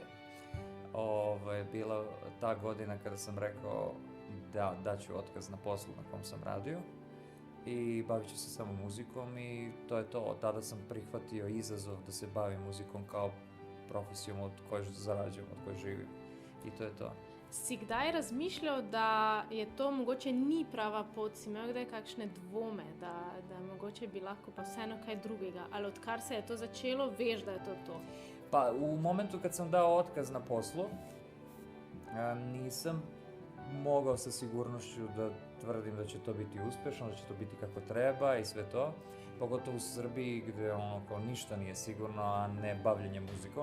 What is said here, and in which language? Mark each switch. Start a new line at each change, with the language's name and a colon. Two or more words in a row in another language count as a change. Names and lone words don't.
Serbian: Bila ta godina kada sam rekao da daću otkaz na poslu na kom sam radio i bavit ću se samo muzikom i to je to. Od tada sam prihvatio izazov da se bavim muzikom kao profesijom od koje zarađujem, od koje živim i to je to.
Slovenian: Si kdaj razmišljal, da je to mogoče ni prava pot, si imel kdaj kakšne dvome, da mogoče bi lahko pa vseeno kaj drugega, ali odkar se je to začelo, veš, da je to?
Serbian: Pa u momentu kad sam dao otkaz na poslu, nisam mogao sa sigurnošću da tvrdim da će to biti uspješno, da će to biti kako treba i sve to. Pogotovo u Srbiji gdje kao ništa nije sigurno, a ne bavljenje muzikom.